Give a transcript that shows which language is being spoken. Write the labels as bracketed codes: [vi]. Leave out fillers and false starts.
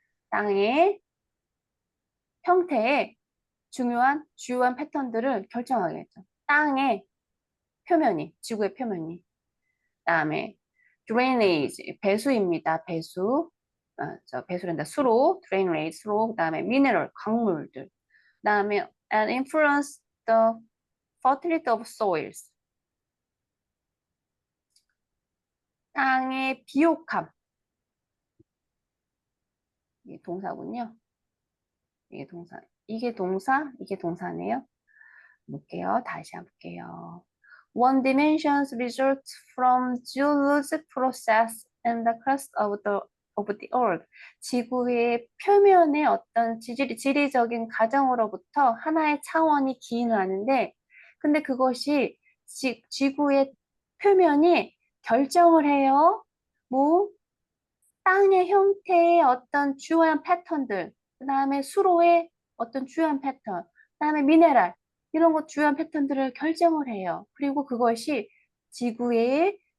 [ko] 땅의 형태의 주요한 패턴들을 결정하겠죠. 땅의 표면이, 지구의 표면이. 그다음에 drainage, 배수입니다. 배수란다. 수로, drainage, 수로. 그다음에 mineral, 광물들. 그다음에 [en] and influence the fertility of soils. [ko] 땅의 비옥함. 이게 동사군요. 이게 동사네요. 볼게요. 다시 한번 볼게요. [en] One dimensions results from geologic process in the crust of the earth. [ko] 지구의 표면의 어떤 지리적인 과정으로부터 하나의 차원이 기인을 하는데, 근데 그것이 지구의 표면이 결정을 해요. 뭐 땅의 형태의 어떤 주요한 패턴들, 그 다음에 수로의 어떤 주요한 패턴, 그 다음에 미네랄, 이런 것 주요한 패턴들을 결정을 해요. 그리고 그것이 지구의